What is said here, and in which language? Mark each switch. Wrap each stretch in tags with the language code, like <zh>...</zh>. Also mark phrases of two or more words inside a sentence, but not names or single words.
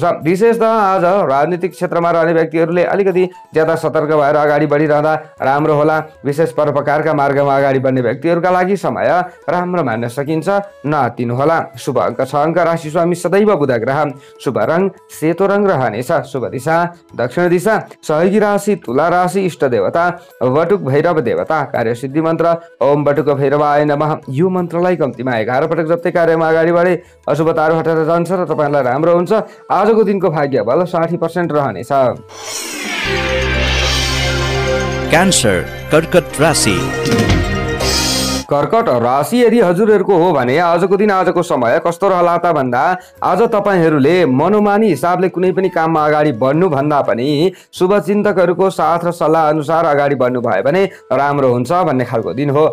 <ne>विशेषतः आज राजनीतिक क्षेत्रमा रहने व्यक्तिहरूले अलिकति ज्यादा सतर्क भएर अगाडि बढिरहँदा राम्रो होला। विशेष परोपकारका मार्गमा अगाडि बढ्ने व्यक्तिहरूका लागि समय राम्रो मान्न सकिन्छ, नआत्तिनुहोला। शुभ अङ्क 6 अङ्क। राशि स्वामी सदैव बुध ग्रह। शुभ रङ सेतो रङ रहनेछ। शुभ दिशा दक्षिण दिशा। सहयोगी राशि तुला राशि। इष्ट देवता वटुक भैरव देवता। कार्यसिद्धि मन्त्र</ne> <sa>ओम वटुक भैरवाय नमः।</sa> <ne>यो मन्त्रलाई कम्तीमा 11 पटक जप्दै कार्यमा अगाडि बढे अशुभताहरू हटेर जान्छ र तपाईँलाई राम्रो हुन्छ। आजको दिनको भाग्य बल 60% रहनेछ। क्यान्सर कर्कट राशि। कर्कट राशि यदि हजुरहरूको हो भने आजको दिन आजको समय कस्तो रहला त भन्दा आज तपाईँहरूले मनोमानी हिसाबले कुनै पनि काममा अगाडि बढ्नु भन्दा पनि शुभचिन्तकहरूको साथ र सल्लाह अनुसार अगाडि बढ्नु भयो भने राम्रो हुन्छ भन्ने खालको दिन हो।</ne>